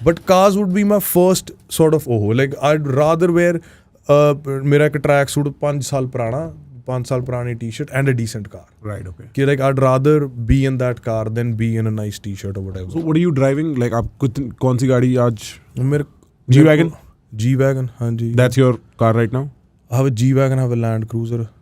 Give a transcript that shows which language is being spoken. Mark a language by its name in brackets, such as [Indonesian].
[English] But cars would be my first sort of like I'd rather wear [Punjabi] ਮੇਰਾ ਇੱਕ track suit 5 ਸਾਲ ਪੁਰਾਣੀ T shirt [English] and a decent car. Right, okay. कि like I'd rather be in that car than be in a nice t-shirt or whatever. So what are you driving? [Hindi] Like आप कौन सी गाड़ी आज? मेरे [English] G-Wagon? [Hindi] G-Wagon, हाँ जी. [English] That's your car right now? I have a G-Wagon, I have a Land Cruiser.